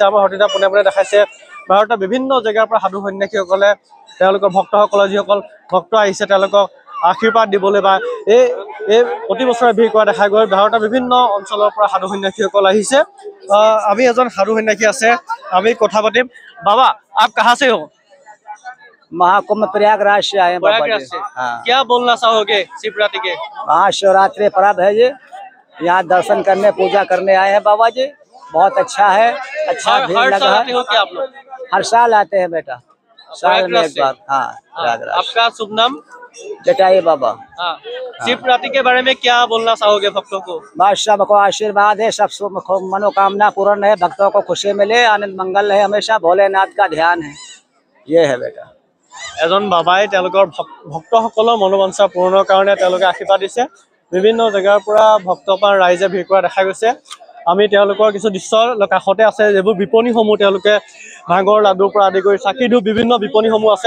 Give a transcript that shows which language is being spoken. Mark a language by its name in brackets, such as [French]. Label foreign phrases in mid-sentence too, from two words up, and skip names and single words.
[Assamese] আমাৰ সতীৰ্থ পোনে পোনে দেখাইছে ভাৰতৰ বিভিন্ন জেগাৰ পৰা সাধু সন্যাসীসকলে তেওঁলোকৰ ভক্তসকলৰ যিসকল ভক্ত আহিছে তেওঁলোকক আশীৰ্বাদ দিবলৈ বা এই প্ৰতি বছৰে ভিৰ কৰা দেখা গৈ ভাৰতৰ বিভিন্ন অঞ্চলৰ পৰা সাধু সন্যাসীসকল আহিছে। আমি এজন সাধু সন্যাসী আছে, আমি কথা পাতিম। [Hindi] बाबा आप कहाँ से हो? महाकुंभ प्रयागराज से आए हैं बाबा प्रयागराज जी। से। हाँ। क्या बोलना चाहोगे शिवरात्रि के? महाशिवरात्रि पर्व है ये, यहाँ दर्शन करने पूजा करने आए हैं बाबा जी। बहुत अच्छा है, अच्छा भीड़ हर लगा साल है। आते हो क्या आप लोग? हर साल आते हैं बेटा, साल में प्रयागराज एक से? बार। हाँ, प्रयागराज। आपका शुभ नाम? जटायु बाबा। हाँ। शिवरात्रि के बारे में क्या बोलना चाहोगे भक्तों को? बस सबको आशीर्वाद है, सब मनोकामना पूर्ण है, भक्तों को खुशी मिले, आनंद मंगल है, हमेशा भोलेनाथ का ध्यान है। ये है बेटा। [Assamese] এজন বাবাই তেওঁলোকৰ ভক্তসকলৰ মনোবাঞ্ছা পূৰণৰ কাৰণে তেওঁলোকে আশীৰ্বাদ দিছে। বিভিন্ন জেগাৰ পৰা ভক্তপ্ৰাণ ৰাইজে ভিৰ কৰা দেখা গৈছে। আমি তেওঁলোকৰ কিছু দৃশ্যৰ কাষতে আছে, যিবোৰ বিপণীসমূহ তেওঁলোকে ভাঙৰ লাডুৰ পৰা আদি কৰি চাকি ধূপ বিভিন্ন বিপণীসমূহ আছে।